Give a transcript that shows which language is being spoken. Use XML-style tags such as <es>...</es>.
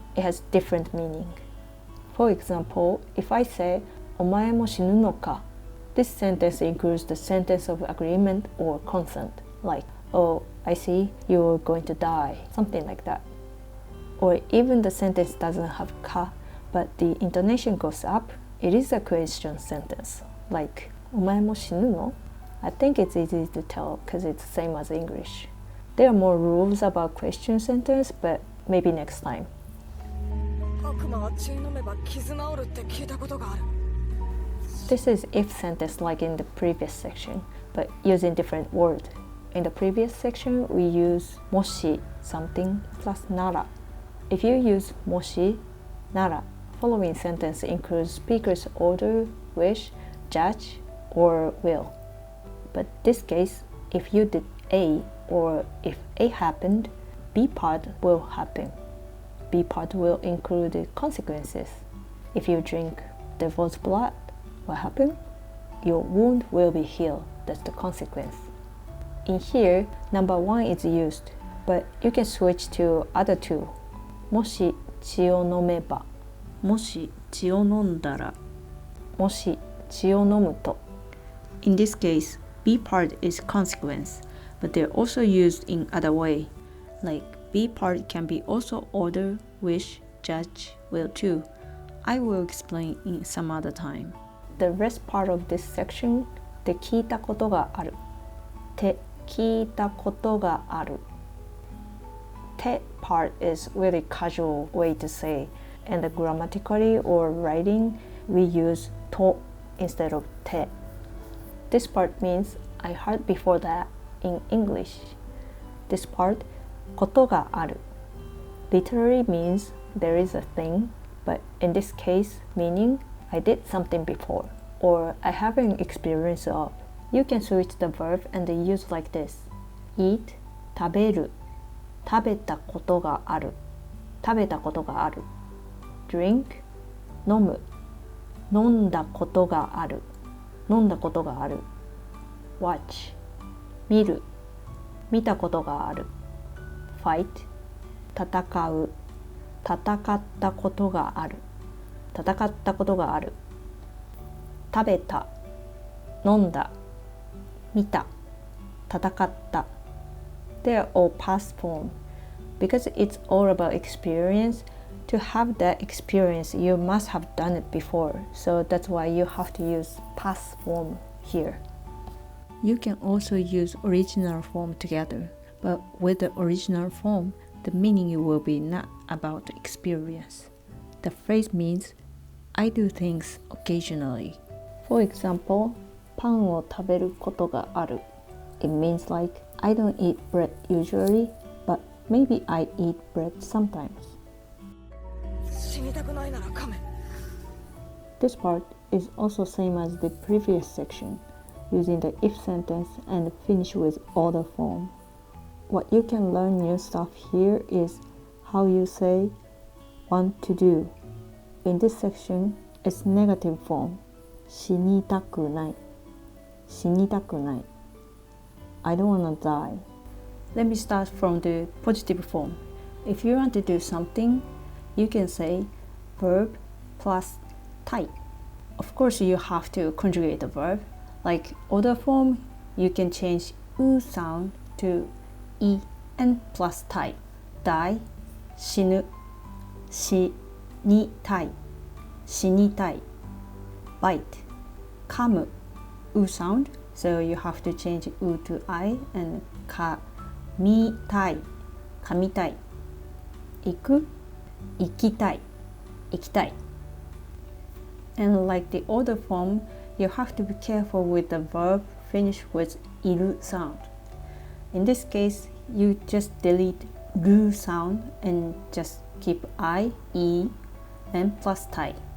<en>It has different meaning. For example, if I say,</en> <ja>お前も死ぬのか?</ja> <en>This sentence includes the sentence of agreement or consent, like, oh, I see, you're going to die, something like that. or even the sentence doesn't have ka, but the intonation goes up, it is a question sentence.</en> <ja>Like, お前も死ぬの?</ja> <en>I think it's easy to tell because it's the same as English. There are more rules about question sentence, but maybe next time.</en> <ja>悪魔は血飲めば傷治るって聞いたことがある。</ja> <en>This is if sentence like in the previous section, but using different word. In the previous section, we use もし something plus なら. If you use もし なら, following sentence includes speaker's order, wish, judge, or will. But this case, if you did A or if A happened, B part will happen. B part will include the consequences. If you drink devil's blood, what happened? Your wound will be healed. That's the consequence. In here, number 1 is used, but you can switch to other two.</en> <ja>もし血を飲めば、もし血を飲んだら、もし血を飲むと。</ja> <en>In this case, B part is consequence, but they're also used in other way. Like B part can be also order, wish, judge, will too. I will explain in some other time. The rest part of this section,</en> <ja>って聞いたことがある。って聞いたことがある。</ja> <en>て part is really casual way to say, and grammatically or writing, we use と instead of て. This part means I heard before that in English. This part, ことがある, literally means there is a thing, but in this case, meaning I did something before, or I have an experience of. You can switch the verb and use like this.</en> <ja>Eat, 食べる、食べたことがある、食べたことがある。 Drink, 飲む、飲んだことがある、飲んだことがある。 Watch, 見る、見たことがある。 Fight, 戦う、戦ったことがある、戦ったことがある。食べた、飲んだ、見た、戦った。</ja> <en>They're all past form. Because it's all about experience, to have that experience, you must have done it before. So that's why you have to use past form here. You can also use original form together, but with the original form, the meaning will be not about experience. The phrase means, I do things occasionally. For example,</en> <ja>パンを食べることがある.</ja> <en>It means like, I don't eat bread usually, but maybe I eat bread sometimes.</en> <ja>死にたくないなら噛め。</ja> <en>This part is also same as the previous section, using the if sentence and finish with order form. What you can learn new stuff here is how you say want to do. In this section, it's negative form.</en> <ja>死にたくない。死にたくない。</ja> <en>I don't wanna die. Let me start from the positive form. If you want to do something, you can say verb plus たい. Of course, you have to conjugate the verb. Like order form, you can change う sound to い and plus たい.</en> <ja>Die, 死ぬ、死にたい、死にたい。</ja> <en>Bite, 噛む、う sound, so you have to change う to I and かみたい、噛みたい。</en> <ja>行く、行きたい、行きたい。</ja> <en>And like the order form, you have to be careful with the verb finish with いる sound. In this case, you just delete る sound and just keep I, E, and plus たい.</en>